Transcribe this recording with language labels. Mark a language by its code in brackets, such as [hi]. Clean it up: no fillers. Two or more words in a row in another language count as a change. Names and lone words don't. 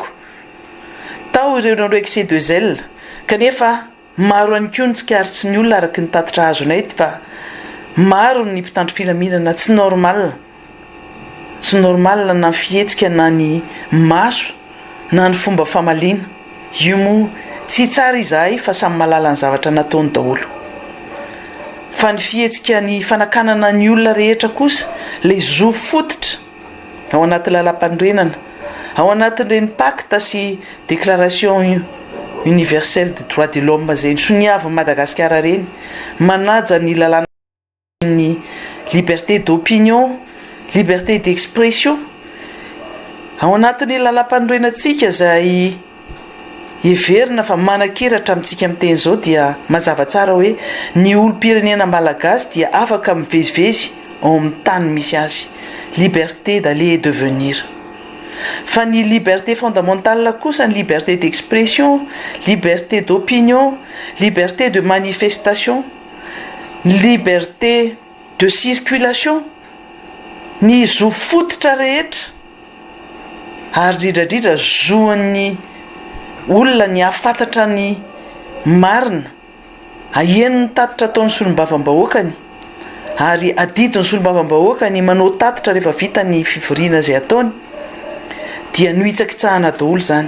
[mg] Tao ireo nareo excès kanefa maro any koa ny tsikaritry ny olona araky ny tatitra azonay, fa maro ny mpitandro filaminana tsy normal na fihetsika na ny maso na ny fomba famaliana. Io moa tsy tsara izahay fa samy malala ny zavatra nataony daholo. Fa ny fihetsika ny fanakanana ny olona rehetra kosa, le zo fototra ao anaty lalam-pandrenana, ao anatin'ireny pacte sy [fr] déclaration universelle des droits de l'homme [mg] izay nisoniavy Madagasikara reny, manaja ny lalàna ny [fr] liberté d'opinion, liberté d'expression. [mg] Ao anatin'ny lalam-pandrenantsika izay heverina fa manan-keratra amintsika amin'teny izao dia mazava tsara hoe ny olom-pirenena malagasy dia afaka mivezivezy ao amin'ny tany misy azy, [fr] liberté d'aller et de venir. [mg] Fa ny [fr] liberté fondamentale [mg] kosa ny [fr] liberté d'expression, liberté d'opinion, liberté de manifestation, liberté de circulation, [mg] ny zo fototra rehetra, ary dridrandrindra zoan'ny olona ny afantatra ny marina, aheno ny tatitra ataon'ny solombavam-bahoakany, ary adidiny solombavam-bahoakany manao tatitra rehefa vita ny fivoriana izay ataony, dia nohitsakitsahana daholo izany.